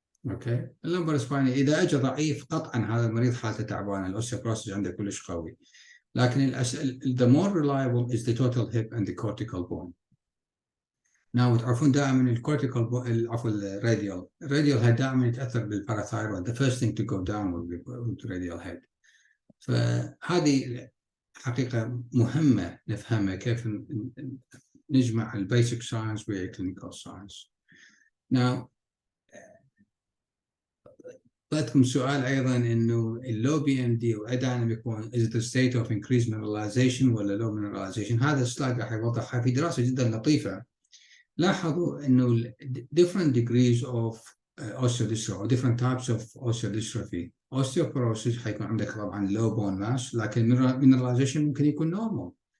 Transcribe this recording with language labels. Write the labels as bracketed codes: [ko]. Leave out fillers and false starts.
[ar] اوكي، اللمبر سباين اذا اجى ضعيف قطعا هذا المريض حالته تعبانه، الاوستيوبروسيس عنده كلش قوي. لكن [en] the more reliable is the total hip and the cortical bone. Now [ar] تعرفون دائما الكورتيكال عفوا الراديال هيد دائما يتاثر بالباراثايرويد. [en] The first thing to go down will be radial head. [ar] فهذه حقيقه مهمه نفهمها، كيف نجمع البيسك ساينس والكلينيكال ساينس. Now بعطيكم سؤال ايضا انه اللو بي ام دي واديناميك بون [en] is the state of increased mineralization [ar] ولا [en] low mineralization. [ar] هذا السلايد راح يوضحها في دراسه جدا لطيفه. لاحظوا انه [en] different degrees of osteodystrophy or different types of osteodystrophy. [ar] osteoporosis حيكون عندك طبعا [en] low bone mass، [ar] لكن mineralization ممكن يكون normal.